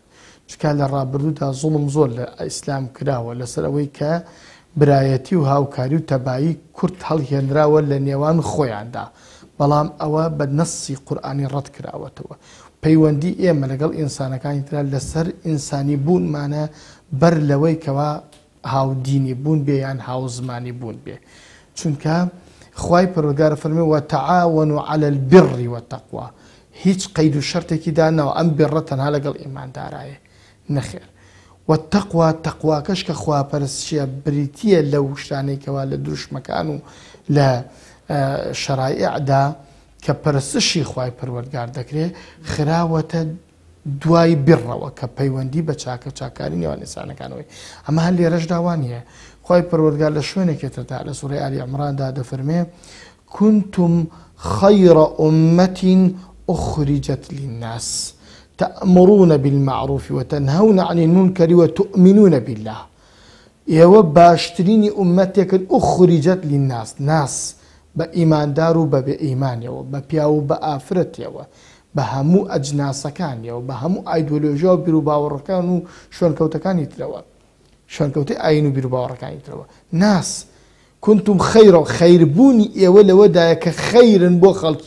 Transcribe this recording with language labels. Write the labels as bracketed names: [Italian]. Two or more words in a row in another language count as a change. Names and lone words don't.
[Central Kurdish] چونکە لە ڕابردوودا زوڵم زۆر لە ئیسلام کراوە لەسەر ئەوەی کە برایەتی و هاوکاری و تەبایی کورد هەڵهێنراوە لە نێوان خۆیاندا، بەڵام ئەوە بە نەسی قورئانی ڕەت کراوەتەوە. پەیوەندی ئێمە لەگەڵ ئینسانەکانی ترا لەسەر ئینسانی بوونمانە بەر لەوەی کەوا هاودینی بوون بێ یان هاوزمانی بوون بێ. چونکە خوای پەروەردگار فەرمێ [Arabic] وتعاونوا على البر والتقوى. [Central Kurdish] هیچ قەید و شەرتێکی دانەوە ئەم بێڕە تەنها لەگەڵ ئیماندارایە نەخێر. والتقوى تەقواکەش کە خواپەرستیە بریتیە لەو شتانەی کەوا لە دروشمەکان و لە شەرائعدا کە پەرستشی خوای پەروەردگار دەکرێت خراوەتە دوای بڕەوە کە پەیوەندی بە چاکە چاکاری نێوان ئینسانەکانەوەی. ئەمە هەر لێرەش داوانیە. خوای پەروەردگار لە شوێنێکێتردا لە سوورەی ئالی عیمراندا دەفەرمێ [Arabic] كنتم خير أمة أخرجت للناس تأمرون بالمعروف وتنهون عن المنكر وتؤمنون بالله. [Central Kurdish] ئێوە باشترینی ئومەتێکن [Arabic] أخرجت للناس، [Central Kurdish] ناس بە ئیماندار و بە بێ ئیمانیەوە، بە پیا و بە ئافرەتیەوە، بە هەموو ئەجناسەکانیەوە، بە هەموو ئایدۆلۆژیا و بیر و باوەڕەکان و شوێنکەوتەکانی ترەوە، شوێنکەوتی ئاین و بیر و باوەڕەکانی ترەوە. [Arabic] ناس كنتم [Central Kurdish] خەیرە، خەیربوونی ئێوە لەوەدایە کە خەیرن بۆ خەڵکی.